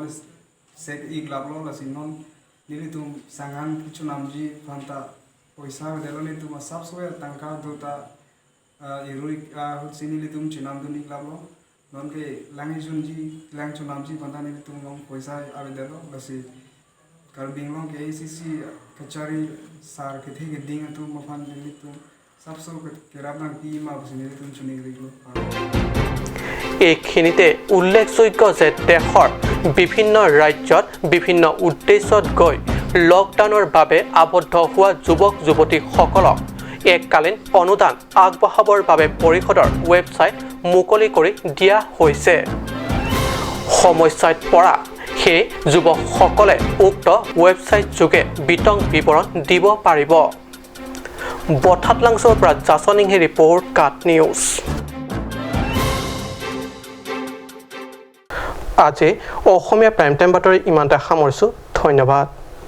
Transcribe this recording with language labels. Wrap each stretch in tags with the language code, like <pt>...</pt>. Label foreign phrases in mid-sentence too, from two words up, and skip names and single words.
<mjw>sek ig lablo nasi non nili tum sanghan kichu namji phanta poisa delo nili tum sab soya tangka do ta irui hutsi nili tum chinam do nig lablo non ke langi junji lang chunamji phanta nili tum long poisa ave delo nasi karbing long ke ACC kachari sar ke thi ke ding tu mafan nili tum sabso ke rabang pi ma bus nili tum chuni riglo</mjw> <as>এইখিনিতে উল্লেখযোগ্য যে দেশৰ বিভিন্ন ৰাজ্যত বিভিন্ন উদ্দেশ্যত গৈ লকডাউনৰ বাবে আবদ্ধ হোৱা যুৱক যুৱতীসকলক এককালীন অনুদান আগবঢ়াবৰ বাবে পৰিষদৰ ৱেবছাইট মুকলি কৰি দিয়া হৈছে সমস্যাত পৰা সেই যুৱকসকলে উক্ত ৱেবছাইট যোগে বিতং বিৱৰণ দিব পাৰিব বঠাতলাংছৰ পৰা জাছনিংহে ৰিপৰ্ট কাট নিউজ আজি অসমীয়া প্ৰাইম টাইম বাতৰি ইমানতে সামৰিছোঁ ধন্যবাদ</as>